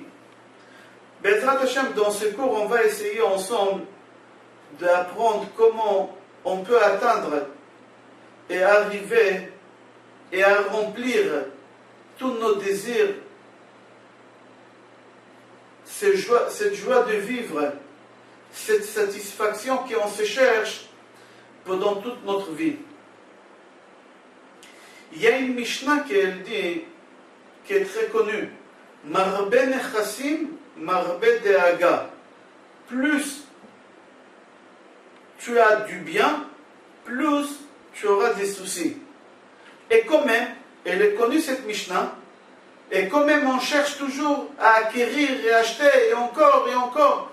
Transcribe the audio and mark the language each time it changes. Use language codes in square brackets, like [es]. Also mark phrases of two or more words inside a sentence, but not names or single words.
[he] בעזרת השם, [fr] dans ce cours, on va essayer ensemble d'apprendre comment on peut atteindre et arriver et à remplir tous nos désirs, cette joie de vivre, cette satisfaction qu'on se cherche pendant toute notre vie. Il y a une Mishnah qui dit, qui est très connue, [he] מרבה נכסים מרבה דאגה. [fr] Plus tu as du bien, plus tu auras des soucis. Et quand même, elle est connue cette Mishnah, et quand même on cherche toujours à acquérir et acheter, et encore.